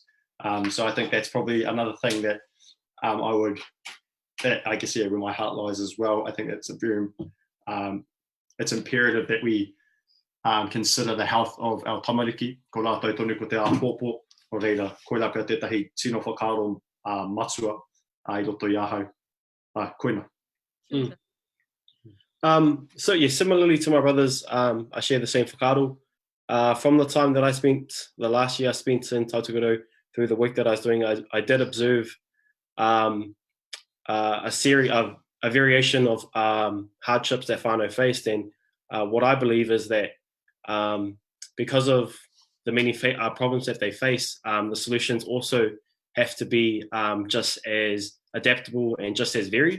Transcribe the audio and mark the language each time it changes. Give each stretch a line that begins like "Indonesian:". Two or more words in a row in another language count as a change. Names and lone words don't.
English: So I think that's probably another thing that I guess, yeah, where my heart lies as well. I think it's it's imperative that we consider the health of our tamariki.
Māori: Ko rātou tonu ko te āpōpō, o reira, koe raka tētahi tino whakaaro matua I roto i ahau. Koina.
English: So yeah, similarly to my brothers, I share the same whakaaro. From the time that the last year I spent in Tai Tokerau, through the work that I was doing, I did observe a variation of hardships that whānau faced, and what I believe is that because of the many problems that they face, the solutions also have to be just as adaptable and just as varied.